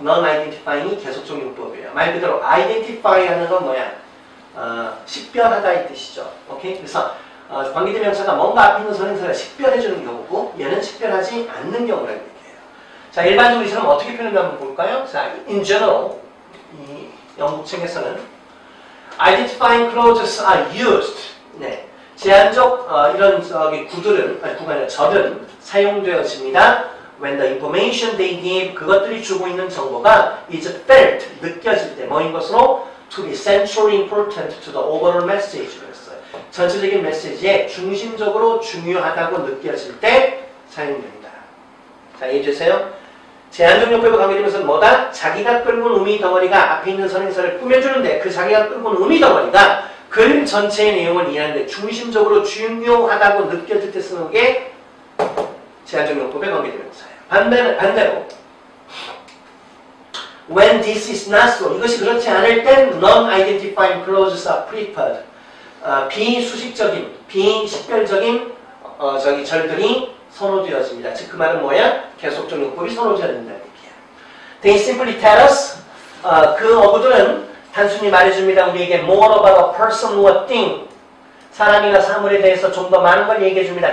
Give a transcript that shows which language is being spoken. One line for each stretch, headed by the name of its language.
Korean: non-identifying이 계속적 용법이에요. 말 그대로 identify 하는 건 뭐야? 식별하다의 뜻이죠. 오케이? 그래서 관계대명사가 뭔가 앞에 있는 선행사를 식별해주는 경우고 얘는 식별하지 않는 경우라는 얘기예요. 자, 일반적으로 이 사람 어떻게 표현하는가 한번 볼까요?
English: 자, in general
Korean: 이 영국 책에서는
English: identifying clauses are used.
Korean: 네, 제한적 이런 구들은 절은 사용되어집니다.
English: When the information they give
Korean: 그것들이 주고 있는 정보가
English: is felt 느껴질 때 뭐인 것으로 to be centrally important to the overall message 그랬어요.
Korean: 전체적인 메시지에 중심적으로 중요하다고 느껴질 때 사용됩니다. 자, 이해되세요? 제한적 용법에 관계되면서 뭐다? 자기가 끌고 온 의미 덩어리가 앞에 있는 선행사를 꾸며주는데 그 자기가 끌고 온 의미 덩어리가 글 전체의 내용을 이해하는데 중심적으로 중요하다고 느껴질 때 쓰는 게 제한적 용법에 관계되면서요.
English: 반대로 when this is not so
Korean: 이것이 그렇지 않을 땐
English: non-identifying clauses are preferred.
Korean: 비수식적인, 비식별적인 절들이 선호되어집니다. 즉 그 말은 뭐야? 계속적 용법이 선호되어진다는 얘기야.
English: They simply tell us
Korean: 그 어구들은 단순히 말해줍니다.
English: 우리에게 more about a person or a thing
Korean: 사람이나 사물에 대해서 좀 더 많은 걸 얘기해줍니다.